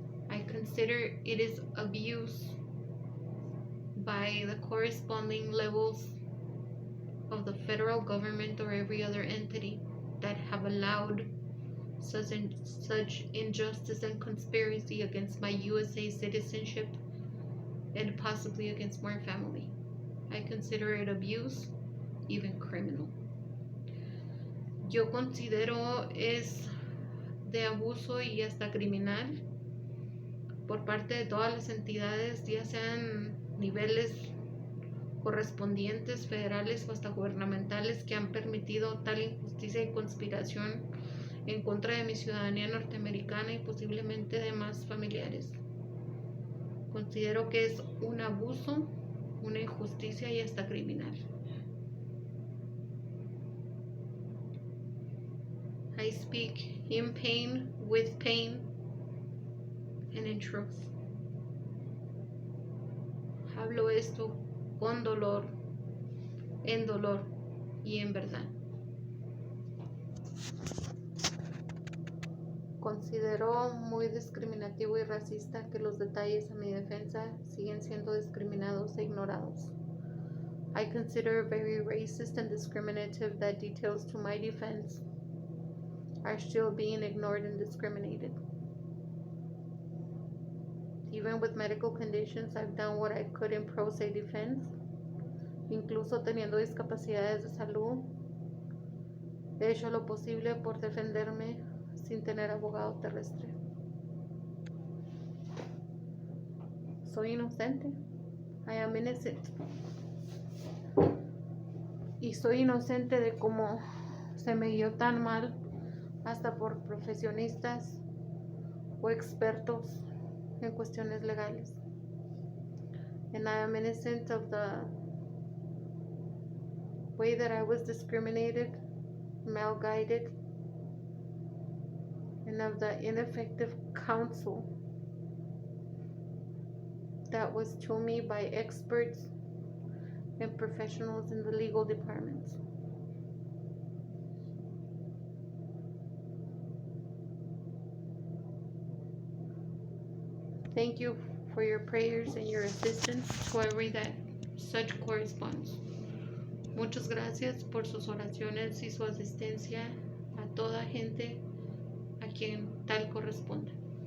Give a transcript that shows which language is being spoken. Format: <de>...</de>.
<en>I consider it is abuse by the corresponding levels of the federal government or every other entity that have allowed such injustice and conspiracy against my USA citizenship and possibly against my family. I consider it abuse, even criminal.</en> <es>Yo considero es de abuso y hasta criminal por parte de todas las entidades, ya sean niveles correspondientes, federales o hasta gubernamentales, que han permitido tal injusticia y conspiración en contra de mi ciudadanía norteamericana y posiblemente de más familiares. Considero que es un abuso, una injusticia y hasta criminal.</es> <en>I speak in pain, with pain, and in truth.</en> <es>Hablo esto con dolor, en dolor y en verdad. Considero muy discriminativo y racista que los detalles a mi defensa siguen siendo discriminados e ignorados.</es> <en>I consider very racist and discriminative that details to my defense are still being ignored and discriminated. Even with medical conditions, I've done what I could in pro se defense.</en> <es>Incluso teniendo discapacidades de salud, he hecho lo posible por defenderme sin tener abogado terrestre. Soy inocente.</es> <en>I am innocent.</en> <es>Y soy inocente de cómo se me guió tan mal hasta por profesionistas o expertos en cuestiones legales.</es> <en>And I am innocent of the way that I was discriminated, malguided, and of the ineffective counsel that was to me by experts and professionals in the legal departments. Thank you for your prayers and your assistance to every that such corresponds.</en> <es>Muchas gracias por sus oraciones y su asistencia a toda gente a quien tal corresponde.</es>